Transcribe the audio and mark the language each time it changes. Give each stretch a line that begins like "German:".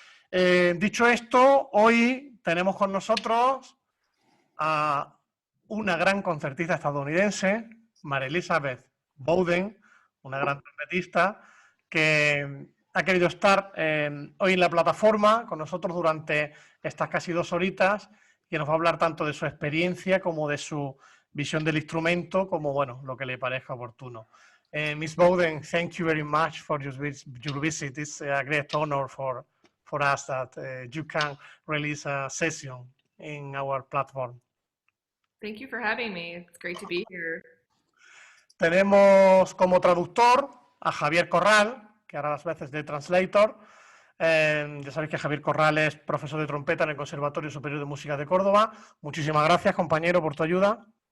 Spanish: Dicho esto, hoy tenemos con nosotros a una gran concertista estadounidense, Mary Elizabeth Bowden, una gran trompetista, que ha querido estar hoy en la plataforma con nosotros durante estas casi 2 horitas, que nos va a hablar tanto de su experiencia como de su visión del instrumento, como, bueno, lo que le parezca oportuno.
English: Miss Bowden, thank you very much for your visit. It's a great honor for us that you can release a session in our platform. Thank you for having me. It's great to be here.
Spanish: Tenemos como traductor a Javier Corral, que hará las veces de translator. Ya sabéis que Javier Corral es profesor de trompeta en el Conservatorio Superior de Música de Córdoba. Muchísimas gracias, compañero, por tu ayuda.